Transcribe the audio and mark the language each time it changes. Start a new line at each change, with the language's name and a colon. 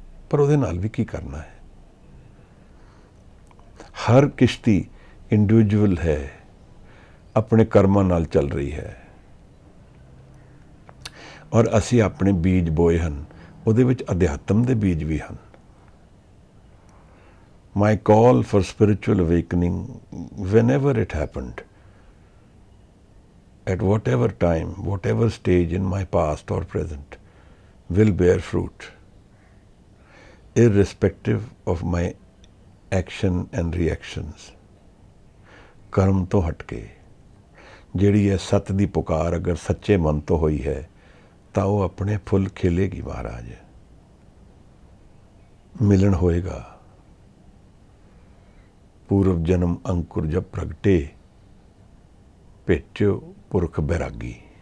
Punjabi: ਪਰ ਉਹਦੇ ਨਾਲ ਵੀ ਕੀ ਕਰਨਾ ਹੈ? ਹਰ ਕਿਸ਼ਤੀ ਇੰਡੀਵਿਜੂਅਲ ਹੈ, ਆਪਣੇ ਕਰਮਾਂ ਨਾਲ ਚੱਲ ਰਹੀ ਹੈ। ਔਰ ਅਸੀਂ ਆਪਣੇ ਬੀਜ ਬੋਏ ਹਨ, ਉਹਦੇ ਵਿੱਚ ਅਧਿਆਤਮ ਦੇ ਬੀਜ ਵੀ ਹਨ।
English: My call for spiritual awakening, whenever it happened, at whatever time, whatever stage in my past or present, will bear fruit, irrespective of my action and reactions.
Punjabi: ਕਰਮ ਤੋਂ ਹਟ ਕੇ ਜਿਹੜੀ ਇਹ ਸੱਤ ਦੀ ਪੁਕਾਰ ਅਗਰ ਸੱਚੇ ਮਨ ਤੋਂ ਹੋਈ ਹੈ, ਤਾਂ ਉਹ ਆਪਣੇ ਫੁੱਲ ਖਿਲੇਗੀ ਮਹਾਰਾਜ। ਮਿਲਣ ਹੋਏਗਾ। ਪੂਰਵ ਜਨਮ ਅੰਕੁਰ ਜਬ ਪ੍ਰਗਟੇ, ਭੇਟਿਓ ਪੁਰਖ ਬੈਰਾਗੀ।